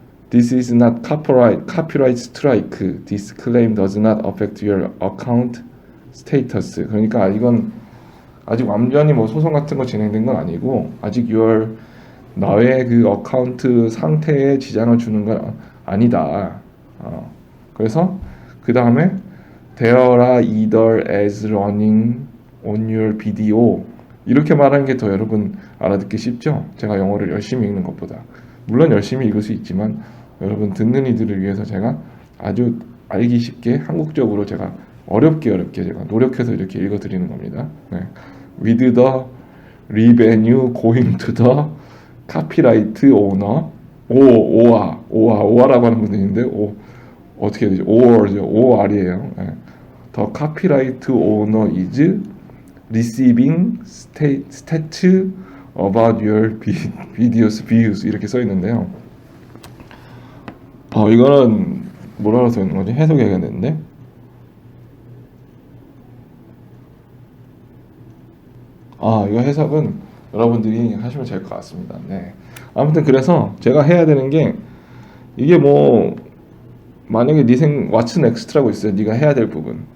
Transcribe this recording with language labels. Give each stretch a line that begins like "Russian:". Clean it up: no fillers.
English: This is not copyright strike. This claim does not affect your account status.
Korean: 그러니까 이건 아직 완전히 소송 같은 거 진행된 건 아니고 아직 너의 그 어카운트 상태에 지장을 주는 건 아니다.
English: 그래서 그 다음에 There are either as running on your video,
Korean: 이렇게 말하는 게 더 여러분 알아듣기 쉽죠? 제가 영어를 열심히 읽는 것보다. 물론 열심히 읽을 수 있지만 여러분 듣는 이들을 위해서 제가 아주 알기 쉽게 한국적으로 제가 어렵게 제가 노력해서 이렇게 읽어드리는 겁니다. 네.
English: With the revenue going to the copyright owner.
Korean: 오아라고 하는 분들이 있는데 어떻게 해야 되죠? OR이에요. 네.
English: The copyright owner is receiving stats about your videos views,
Korean: 이렇게 써 있는데요. 이거는 뭐라고 써 있는 거지? 해석해야겠는데. 이거 해석은 여러분들이 하시면 될 것 같습니다. 네. 아무튼 그래서 제가 해야 되는 게, 이게 만약에 왓츠 넥스트라고 있어요. 네가 해야 될 부분.